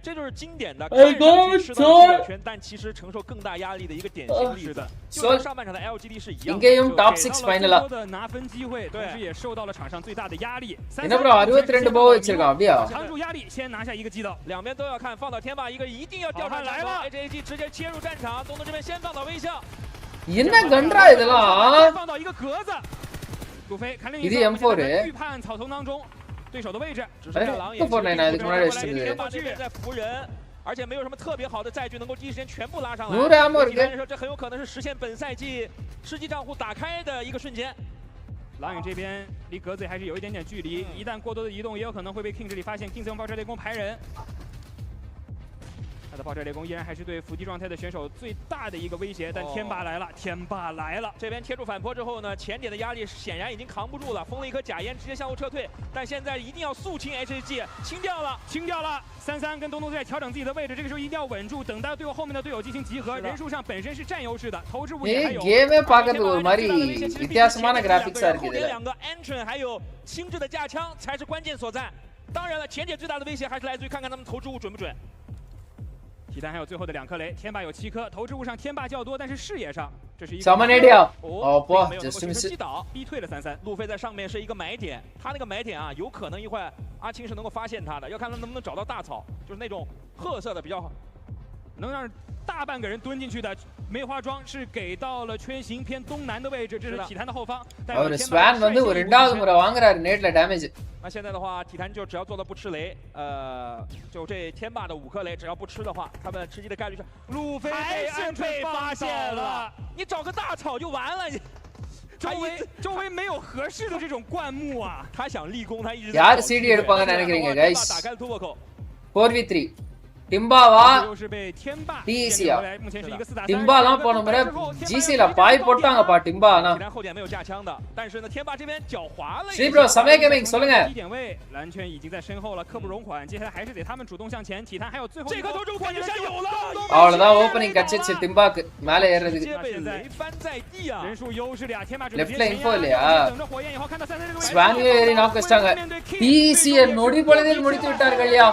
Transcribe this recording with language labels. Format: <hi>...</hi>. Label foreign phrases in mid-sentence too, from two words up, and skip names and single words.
<zh>这就是经典的看上去吃到了圈但其实承受更大压力的一个典型例子就跟上半场的 LGD 是一样的应该用</zh> <en>top 6 final</en> <zh>了的拿分机会同时也受到了场上最大的压力</zh> <ta>என்ன bro 62 ball வச்சிருக்கான் அப்படியே</ta> <zh>扛住压力先拿下一个击倒两边都要看放到天霸一个一定要调查来了 HAG 直接切入战场东东这边先放到微笑</zh> <ta>என்ன கன்றா இதெல்லாம்</ta> <zh>放到一个格子路飞看另一</zh> <ta>个இது M4</ta> <zh>预判草丛当中对手的位置只是狼也</zh> <ta>இதுக்கு முன்னாடி வச்சிருந்தது</ta> <zh>天霸这边在扶人而且没有什么特别好的载具能够第一时间全部拉上来。这很有可能是实现本赛季吃鸡账户打开的一个瞬间。狼影这边离格子还是有一点点距离，一旦过多的移动，也有可能会被 King 这里发现。King 用爆炸猎弓排人，他的爆炸猎弓依然还是对伏击状态的选手最大的一个威胁。但天霸来了，天霸来了！这边贴住反坡之后呢，前点的压力显然已经扛不住了，封了一颗假烟，直接向后撤退。但现在一定要速清 HG， 清掉了，清掉了。33跟东东在调整自己的位置，这个时候一定要稳住，等到后面的队友进行集合，人数上本身是占优势的，投掷物也还有。</zh> <ta>கேமே பார்க்கிறது ஒரு மாதிரி வித்தியாசமான கிராபிக்ஸா இருக்குது இதுல。</ta> <zh>两个 Entrance 还有轻质的架枪才是关键所在。当然了，前点最大的威胁还是来自于看看他们投掷物准不准。体坛还有最后的2颗雷，天霸有7颗，投掷物上天霸较多，但是视野上这是一个小门 AD 哦不击倒逼退了33。路飞在上面是一个埋点，他那个埋点啊，有可能一会儿阿青是能够发现他的，要看他能不能找到大草，就是那种褐色的比较好，能让大半个人蹲进去的梅花桩是给到了圈形偏东南的位置，这是体坛的后方。</zh> <ta>அவர் ஸ்வான் வந்து ஒரு இரண்டாவது முறை வாங்குறாரு நேட்ல டேமேஜ்。</ta> <zh>那现在的话，体坛就只要做到不吃雷，就这天霸的5颗雷，只要不吃的话，他们吃鸡的概率是。路飞还是被发现了，你找个大草就完了。周围没有合适的这种灌木啊，他想立功，他一直。</zh> <ta>யார் CD எடுப்பாங்கன்னு நினைக்கிறீங்க guys？</ta> <zh>打开了突破口。</zh> <ta>4v3。டிம்பாவா டிசியா டிம்பாலாம் போன முறை ஜிசில பாய் போட்டாங்கப்பா டிம்பா ஆனா</ta> <zh>后点没有架枪的但是呢天霸这边狡猾了</zh> <ta>是 bro சமய கேமிங் சொல்லுங்க</ta> <zh>低点位蓝圈已经在身后了刻不容缓接下来还是得他们主动向前体坛还有最后这颗投中果然有了</zh> <ta>அவ்வளவுதான் ஓபனிங் கச்சிச்சு டிம்பாக்கு மேலே ஏறதுக்கு</ta> <zh>雷翻在地啊人数优势了天霸</zh> <en>left line info</en> <ta>இல்லையா</ta> <zh>等着火焰以后看到33这个位置</zh> <ta>ஸ்வான் ஏறி நாக் வச்சாங்க டிசியை நொடி பொழுதில் முடித்து விட்டார்கள் ஐயா</ta>